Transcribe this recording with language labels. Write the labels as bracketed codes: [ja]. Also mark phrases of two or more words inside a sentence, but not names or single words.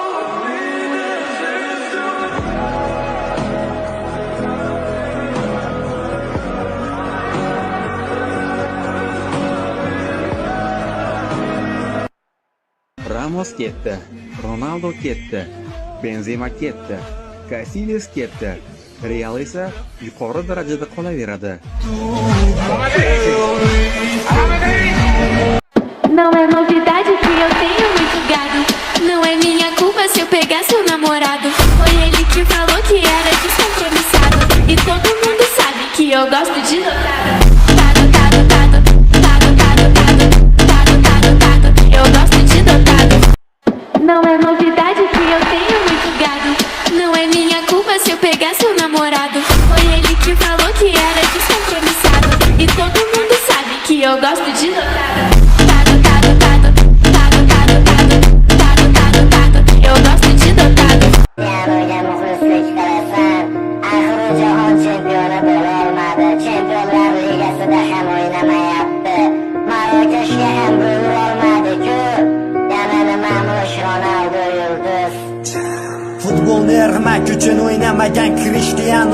[uz] Ramos ketdi, Ronaldo ketdi, Benzema ketdi, Casillas ketdi. Real esa yuqori darajada qolaveradi. [pt] Não é novidade que eu tenho muito gado. Não é minha culpa se eu pegar seu namorado. Foi ele que falou que era descompromissado. E todo mundo sabe que eu gosto de dotado. Eu gosto de dotado. Não é novidade que eu tenho muito gado. Não é minha culpa se eu pegar seu namorado. Foi ele que falou que era descompromissado. E todo mundo sabe que eu gosto de dotado. Eu gosto de dotado. [uz] Jahon chempioni bo'lolmadi. Chempionlar ligasida ham o'ynamayapti. Marokashga ham bo'la olmadi-ku. Yana nima Ronaldo yulduz. Futbolni ermak uchun o'ynamagan Cristiano.